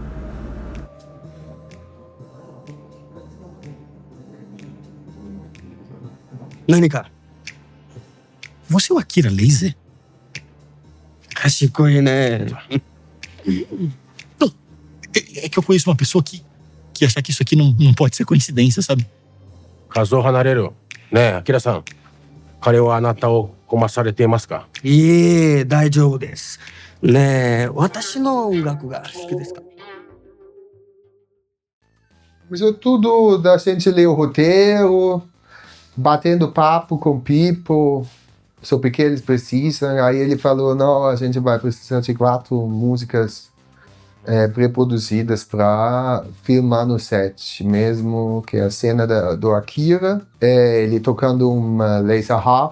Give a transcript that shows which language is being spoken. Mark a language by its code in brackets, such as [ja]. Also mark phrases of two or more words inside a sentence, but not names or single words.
[pt] Nani, cara, você é o Akira Laser? [ja] 賢い、ね? [pt] Não, é que eu conheço uma pessoa que acha que isso aqui não pode ser coincidência, sabe? [ja] Kazuo Hanareru, né, Akira-san? 彼はあなたを困らせていますか? 大丈夫です。ね、私の音楽が好きですか? [pt] Começou tudo da gente ler o roteiro, batendo papo com o Pipo sobre o que eles precisam. Aí ele falou, não, a gente vai precisar de 4 músicas pré-produzidas para filmar no set mesmo, que é a cena do Akira, ele tocando uma [en] laser harp.